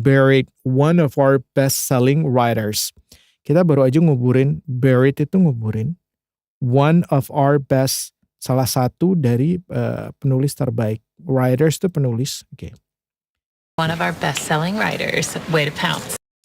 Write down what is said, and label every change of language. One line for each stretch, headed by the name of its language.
English: Buried one of our best-selling writers.
Indonesian: Kita baru aja nguburin, buried itu nguburin.
English: One of our best,
Indonesian: salah satu dari penulis terbaik. Writers itu penulis. Oke.
English: One of our best-selling writers, Way to Pounce.